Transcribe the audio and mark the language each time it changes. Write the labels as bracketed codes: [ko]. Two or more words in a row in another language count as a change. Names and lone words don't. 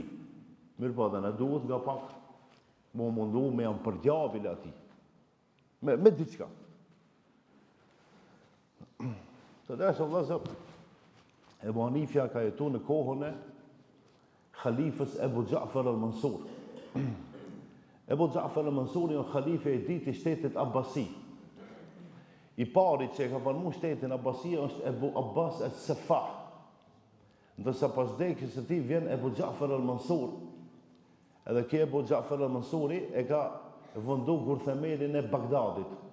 [sq] Mirpo dhe ne duhet nga pak më mundu me jam përgjavil ati. Me diçka. Të desë vëllezër, Ebu Hanifja ka jetu në kohën e khalifës Ebu Ja'far al-Mansur. Ebu Ja'far al-Mansur janë khalife e ditë i shtetit Abbasi. I pari që e ka formu shtetin Abbasi është Ebu Abbas al-Safah. Ndërsa pas vdekjes së tij vjen Ebu Ja'far al-Mansur. Edhe kjo Ebu Ja'far al-Mansuri e ka vëndu kur themelin e Bagdadit.